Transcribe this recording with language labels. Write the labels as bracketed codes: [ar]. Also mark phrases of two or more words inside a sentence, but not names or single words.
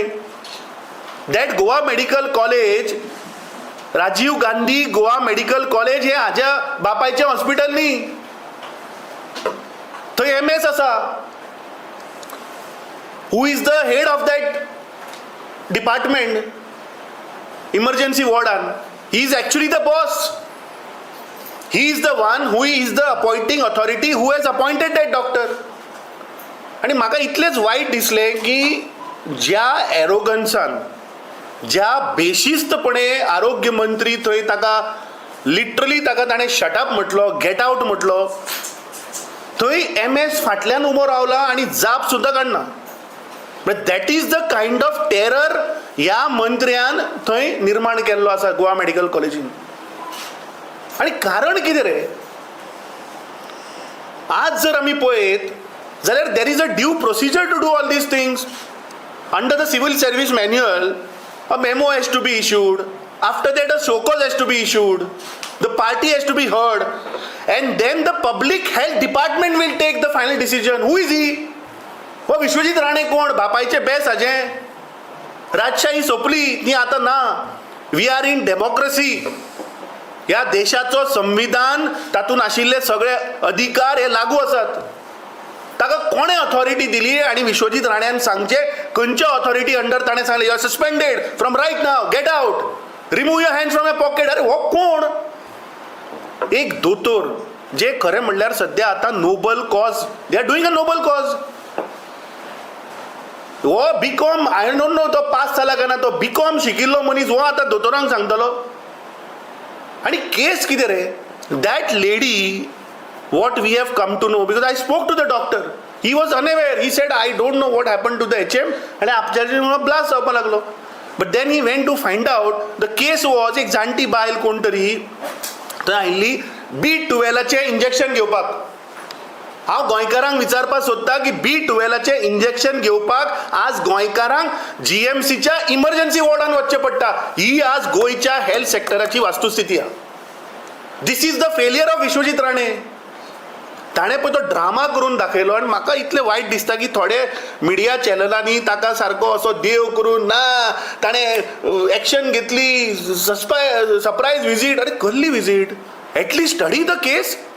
[kok] दॅट गोवा मेडिकल कॉलेज, राजीव गांधी गोवा मेडिकल कॉलेज हें हाज्या बापायचें हॉस्पिटल न्ही. थंय एमएस आसा. [en] who is the head of that department emergency वॉर्डान? he is actually the boss. He is the one who is the appointing authority who has appointed that doctor. [kok] आणि म्हाका इतलेंच वायट दिसलें की ज्या एरोगन्सान, ज्या बेशिस्तपणे आरोग्य मंत्री थंय ताका लिटरली ताका ताणें शटअप म्हटलो, [en] get out [kok] म्हटलो, थंय एमएस फाटल्यान उबो रावला आनी जाप सुद्दां काडना. [en] that is the kind of terror [kok] ह्या मंत्र्यान थंय निर्माण केल्लो आसा गोवा मेडिकल कॉलेजीन. आणि कारण कितें रे? आज जर आमी पळयत जाल्यार [en] there is a due procedure to do all these things. under the civil service manual a memo has to be issued. after that a showcause has to be issued. the party has to be heard and then the public health department will take the final decision. who is he? [kok] हो विश्वजीत राणे कोण? बापायचे बेस हाजें. राजशाही सोंपली, ती आतां ना. [en] we are in democracy. [kok] ह्या देशाचो संविधान, तातूंत आशिल्ले सगळे अधिकार हे लागू आसात. ताका कोणें ऑथॉरिटी दिली? आणि विश्वजीत राण्यान सांगचें खंयच्या ऑथॉरिटी अंडर ताणें सांगलें [en] you are suspended from right now, get out, remove your hands from your pocket. [kok] अरे हो कोण? एक दोतोर जे खरें म्हणल्यार सध्या आतां [en] noble cause, they are doing a noble cause. [kok] हो बीकॉम, [en] I don't know [kok] तो पास जाला काय ना, तो बीकॉम शिकिल्लो मनीस हो आतां दोतोरांक सांगतलो. आणि केस कितें रे? [en] that lady, what we have come to know, because I spoke to the doctor, he was unaware. he said I don't know what happen to the HM [kok] आणि आपल्याच्या ब्लास्ट जावपाक लागलो. [en] but then he went to find out the case was [kok] एक जाणटी बायल कोण तरी थंय आयिल्ली B12चें इंजेक्शन घेवपाक. हांव गोंयकारांक विचारपाक सोदता की B12चें इंजेक्शन घेवपाक आज गोंयकारांक जीएमसीच्या इमर्जन्सी वॉर्डान वचचें पडटा. ही आज गोंयच्या हेल्थ सेक्टराची वास्तुस्थिती आहा. [en] this is the failure of Vishwajit Rane. [kok] ताणें पळय तो ड्रामा करून दाखयलो आनी म्हाका इतलें वायट दिसता की थोडे मिडिया चॅनलांनी ताका सारको असो देव करून ना, ताणें एक्शन घेतली, [en] surprise visit. [kok] अरे कसली विजीट? [en] at least study the case.